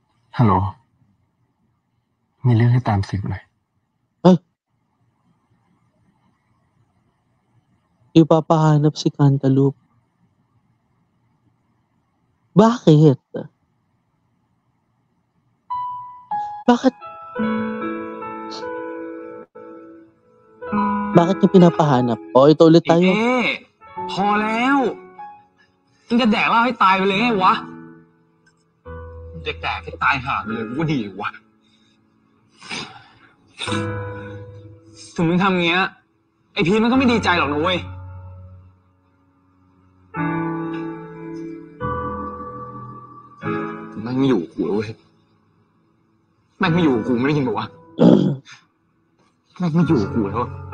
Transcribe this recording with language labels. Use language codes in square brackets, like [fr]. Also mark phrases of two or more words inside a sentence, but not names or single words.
[th] ฮัลโหลมีเรื่องให้ตามสืบหน่อย [tl] Ipapahanap si Cantaloupe. Bakit? Bakit? Bakit niyo pinapahanap? O, ito ulit tayo. [th] พอแล้วมึงจะแดกเหล้าให้ตายไปเลยไงวะแดกให้ตายห่าไปเลยกูดีวะถึงมึงทำเงี้ยไอพีมันก็ไม่ดีใจหรอกนะเว้ยแม่งไม่อยู่กูแล้วเว้ยแม่งไม่อยู่กูไม่ได้ยินบอกว่าแม่งไม่อยู่กูแล้ว